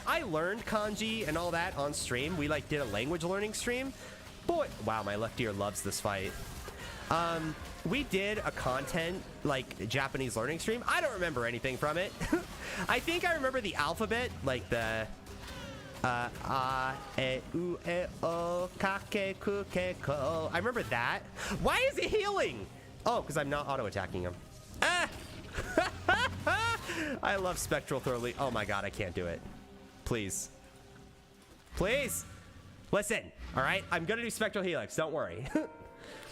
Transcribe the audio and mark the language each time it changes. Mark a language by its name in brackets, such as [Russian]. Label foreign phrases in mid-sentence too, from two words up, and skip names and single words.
[English] I learned kanji and all that on stream. We like did a language learning stream. Boy, wow, my left ear loves this fight. We did a content, like, Japanese learning stream. I don't remember anything from it. I think I remember the alphabet, like the [Japanese] a, e, u, e, o, ka, ke, ku, ke, ko. [English] I remember that. Why is it healing? Oh, because I'm not auto-attacking him. Ah! I love Spectral Thoroughly. Oh my god, I can't do it. Please. Please! Listen, alright? I'm gonna do Spectral Helix, don't worry.